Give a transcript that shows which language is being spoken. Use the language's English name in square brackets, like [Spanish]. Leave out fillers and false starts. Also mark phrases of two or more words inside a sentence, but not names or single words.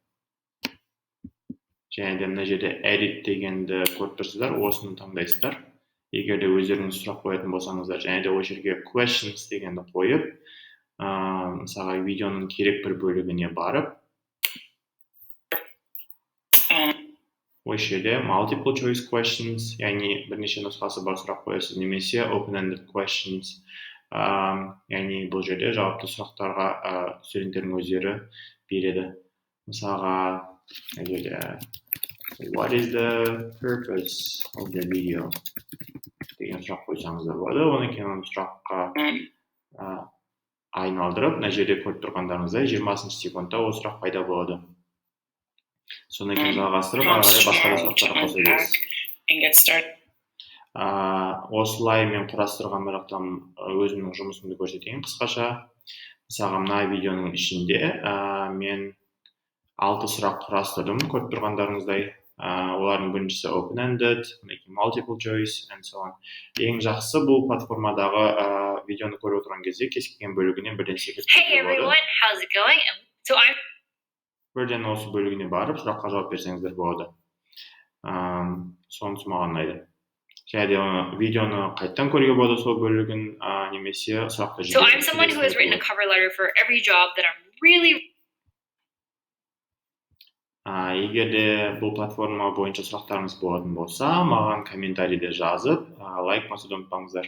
[Kazakh] Және де мына жерде edit дегенді көріп тұрсыздар, осыны таңдайсыздар. Егер де өздеріңіз сұрақ қоятын болсаңыздар, және де ол жерге questions дегенді қойып, мысалға видеоның керек бір бөлігіне барып, осы жерде [English] multiple choice questions, [Kazakh] яғни бірнеше нұсқасы бар сұрақ қоясыз, немесе [English] open-ended questions, [Kazakh] яғни бұл жерде жауапты сұрақтарға студенттердің өздері береді. Мысалға, [English] what is the purpose of the video [Kazakh] деген сұрақ қойсаңыздар болады. Оны кейін сұраққа айналдырып, мына жерде көріп тұрғандарыңыздай 20 секундта ол сұрақ пайда болады. Соны кейін жалғастырып, басқа да сұрақтарға қоса бересіз. Осылай мен құрастырған жақтан өзімнің жұмысымды көрсетейін қысқаша. Мысалға, мына видеоның ішінде мен 6 сұрақ құрастырдым, көріп тұрғандарыңыздай. Олардың біріншісі [English] open-ended, multiple choice, and so on. [Kazakh] Ең жақсы бұл платформадағы видеоны көріп отырған кезде кез келген бөлігіне бірден секретке болады. Бірден осы бөлігіне барып, сұраққа жауап берсеңіздер болады. Сонысы маған ұнайды. Және де видеоны қайттан көруге болады сол бөлігін, немесе сұрақты егер де бұл платформа бойынша сұрақтарыңыз болатын болса, маған комментарийде жазып, лайк басуды ұмытпаңыздар.